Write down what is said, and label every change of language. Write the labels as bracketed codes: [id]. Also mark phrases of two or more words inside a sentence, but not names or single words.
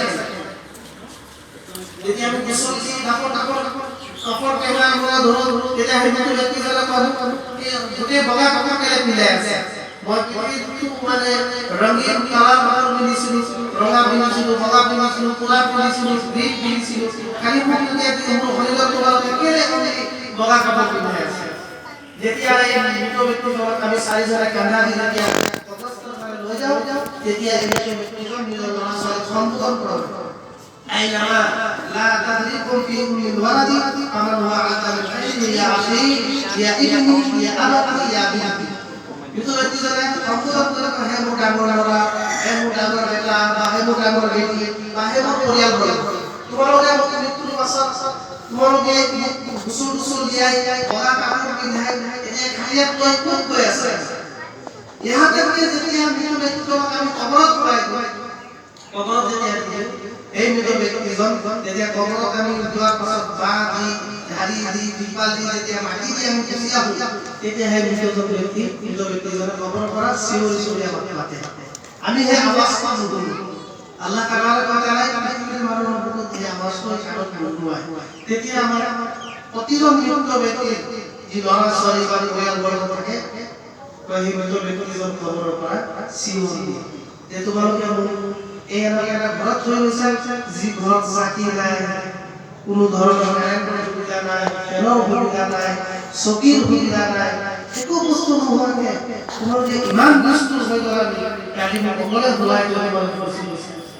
[as] যেতিয়া আমি গোচল দি কাপৰ কেমেৰা মই ধৰো তেতিয়া সেই মৃত্যু ব্যক্তিজনে কয় গোটেই বগা কাপোৰ কেলৈ পিন্ধাই আছে মই পৃথিৱীটো মানে ৰঙীন কালাৰ পিন্ধিছিলো ৰঙা পিন্ধিছিলো বগা পিন্ধিছিলো কোলা পিন্ধিছিলো গ্ৰীণ পিন্ধিছিলো খালি মোক এতিয়া মোৰ শৰীৰৰ তোমালোকে কেলৈ বগা কাপোৰ পিন্ধাই আছে যেতিয়া এই মৃত্যু ব্যক্তিজনক আমি চাৰিজনে কান্ধা দি যেতিয়া কবৰস্থানলৈ লৈ যাওঁ তেতিয়া এই মৃত্যু ব্যক্তিজন নিজৰ ল'ৰা ছোৱালীক সম্বোধন কৰে [ar] أينما لا تدريكم في أم الولاد أمان هو أتل حين يا أخي يا ابني يا أبتي يا بيبي [as] মৃত্যু ব্যক্তিজনে সম্বোধন কৰে হে মোৰ ডাঙৰ ল'ৰা হে মোৰ ডাঙৰ বেটা বা হে মোৰ ডাঙৰ বেটি বা হে মোৰ পৰিয়ালবৰ্গ তোমালোকে মোক মৃত্যুৰ পাছত তোমালোকে গুচুল দিয়াই বগা কাপোৰ পিন্ধাই এনে খালিয়াত লৈ ক'ত গৈ আছে ইহাতে যেতিয়া মৃত্যু ব্যক্তিজনক আমি কবৰত ভৰাই কবৰত যেতিয়া এই মৃত ব্যক্তিজন তেতিয়া কবৰত আমি যোৱাৰ পাছত বাঁহ দি ধাৰি দি টিপাল দি যেতিয়া মাটি দি আমি পুতি আহোঁ তেতিয়া সেই মৃত ব্যক্তিজনে কবৰৰ পৰা চিঞৰি চিঞৰি আমাক মাতে আমি সেই আৱাজটো নুশুনো [ar] الله تبارك وتعالى [as] পৃথিৱীৰ মানুহৰ বুকুত এই আৱাজটো কাণত নুশুনায় তেতিয়া আমাৰ প্ৰতিজন মৃত ব্যক্তিৰ যি ল'ৰা ছোৱালী বা পৰিয়ালবৰ্গ থাকে সেই মৃত ব্যক্তিজন কবৰৰ পৰা চিঞৰি দিয়ে যে তোমালোকে এই এটা ঘৰত থৈ গৈছে যি ঘৰত চাকি নাই কোনো ধৰণৰ কাৰেণ্টৰ সুবিধা নাই ফেনৰ সুবিধা নাই চকীৰ সুবিধা নাই একো বস্তু নোহোৱাকে তোমালোকে ইমান বস্তু হৈ গ'লা ৰাতি সকলোৱে হোৱাই তোমালোকে ফচি গৈছে